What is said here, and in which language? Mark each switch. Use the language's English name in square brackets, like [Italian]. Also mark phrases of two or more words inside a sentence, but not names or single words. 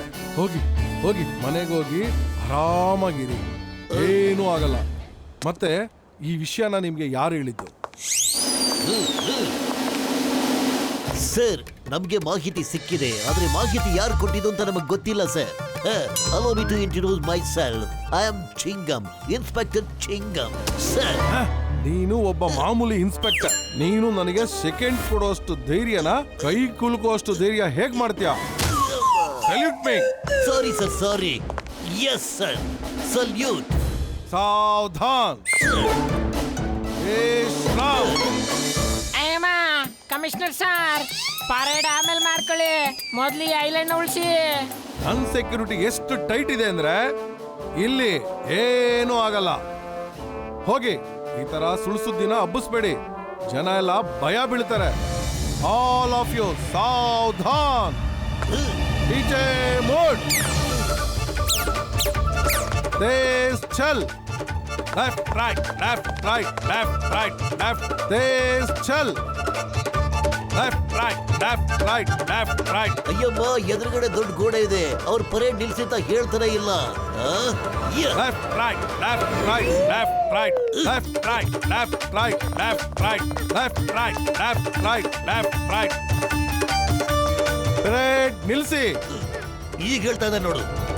[Kannada] ಹೋಗಿ ಹೋಗಿ ಮನೆಗೆ ಹೋಗಿ ಆರಾಮಾಗಿರಿ, ಏನೂ ಆಗಲ್ಲ. ಮತ್ತೆ ಈ ವಿಷಯನ ನಿಮ್ಗೆ ಯಾರು ಹೇಳಿದ್ದು? ಸರ್, ನಮ್ಗೆ ಮಾಹಿತಿ ಸಿಕ್ಕಿದೆ, ಆದ್ರೆ ಮಾಹಿತಿ ಯಾರು ಕೊಟ್ಟಿದ್ದು ಅಂತ ನಮಗೆ ಗೊತ್ತಿಲ್ಲ ಸರ್. [English] Allow me to introduce myself. I am Chingam, Inspector Chingam. [Kannada] ಸರ್, ನೀನು ಒಬ್ಬ ಮಾಮೂಲಿ ಇನ್ಸ್ಪೆಕ್ಟರ್. ನೀನು ನನಗೆ ಸೆಕೆಂಡ್ ಕೊಡೋಷ್ಟು ಧೈರ್ಯನ ಕೈ ಕುಲುಕುವಷ್ಟು ಧೈರ್ಯ ಹೇಗ್ ಮಾಡ್ತೀಯ? [English] Salute me. Sorry sir, sorry. Yes sir, salute. [Kannada] ಸಾವಧಾನ್. ಅಯ್ಯಮ್ಮ, ಕಮಿಷನರ್ ಸರ್, ಪರೇಡ್ ಆಮೇಲೆ ಮಾಡ್ಕೊಳ್ಳಿ, ಮೊದ್ಲು ಈ ಐಲ್ಯಾಂಡ್ ಉಳಿಸಿ. ನನ್ ಸೆಕ್ಯೂರಿಟಿ ಎಷ್ಟು ಟೈಟ್ ಇದೆ ಅಂದ್ರೆ ಇಲ್ಲಿ ಏನೂ ಆಗಲ್ಲ. ಹೋಗಿ, ಈ ತರ ಸುಳ್ಳು ಸುದ್ದಿನ ಹಬ್ಬಿಸ್ಬೇಡಿ, ಜನ ಎಲ್ಲ ಭಯ ಬೀಳ್ತಾರೆ. [English] All of you ಸಾವಧಾನ್. [Hindi] पीछे मुड़. तेज चल. [English] left right left right left right left. [Hindi] तेज चल. [English] left right left right left right. [Kannada] ಅಯ್ಯಮ್ಮ, ಎದುರುಗಡೆ ದೊಡ್ಡ ಗೋಡೆ ಇದೆ, ಅವ್ರ ಪರೇಡ್ ನಿಲ್ಸಿ ಅಂತ ಹೇಳ್ತಾನೆ ಇಲ್ಲ. [English] left right left right left right left right left right left right left right left right left right. [Kannada] परेड ನಿಲ್ಸಿ. ಈಗ ಹೇಳ್ತಾ ಇದ್ದಾನೆ ನೋಡು.